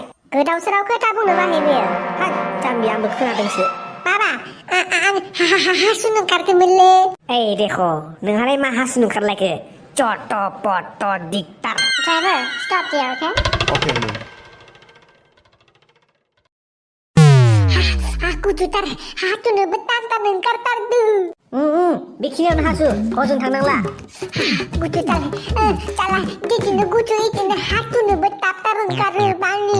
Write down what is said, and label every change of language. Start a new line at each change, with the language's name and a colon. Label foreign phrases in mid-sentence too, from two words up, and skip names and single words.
Bodo: गोदाव सोराव खोथा बुंनो बानाय बेयो जाम्बि आंबो खोनादोंसो बाबा आं हासुनो ओंखारदोंमोनलै ओइ देख' नोंहालाय मा हासुनो ओंखारलायखो चट पट दिगटार
English: driver stop there Okay, man.
Bodo: गुदुथार हासुनोबो टान ओंखारथारदों बेखिनियावनो हासु हजों थांनांला गुदुथार जाला बिदिनो गुदु इदिनो हासुनोबो टाप ओंखारो बांनि